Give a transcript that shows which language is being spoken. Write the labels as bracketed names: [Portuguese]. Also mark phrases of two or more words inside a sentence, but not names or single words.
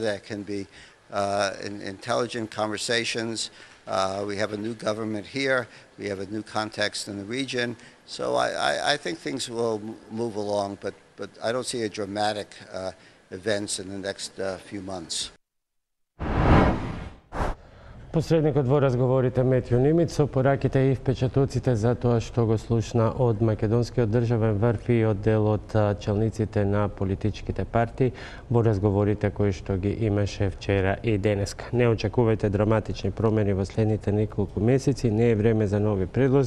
[English] There can be intelligent conversations. We have a new government here. We have a new context in the region. So I think things will move along, but I don't see a dramatic events in the next few months. [Macedonian] Посредникот во разговорите Метју Нимиц со пораките и впечатоците за тоа што го слушна од македонскиот државен врв и од дел од челниците на политичките партии во разговорите кои што ги имаше вчера и денеска. Не очекувајте драматични промени во следните неколку месеци, не е време за нови предлози.